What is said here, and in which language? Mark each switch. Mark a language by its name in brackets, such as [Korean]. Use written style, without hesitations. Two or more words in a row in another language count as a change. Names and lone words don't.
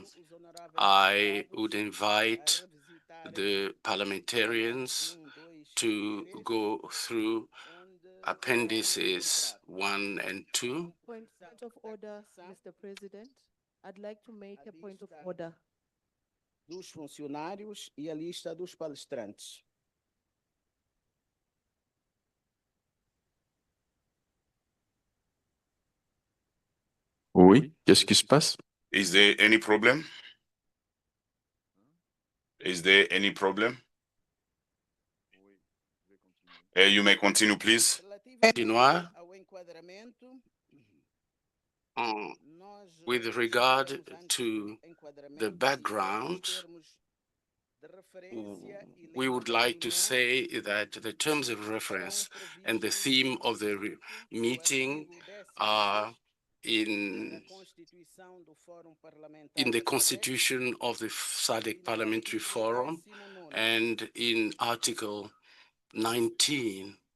[English] I would invite the parliamentarians to go through appendices 1 and 2. Point of order, Mr. President. I'd like to make a point of order. [Portuguese] Dos funcionários e a lista dos palestrantes. [French] Oui, qu'est-ce qui se passe? [English] Is there any problem? Is there any problem? You may continue, please. With regard to the background, we would like to say that the terms of reference and the theme of the meeting are in the Constitution of the SADC Parliamentary Forum and in Article 19.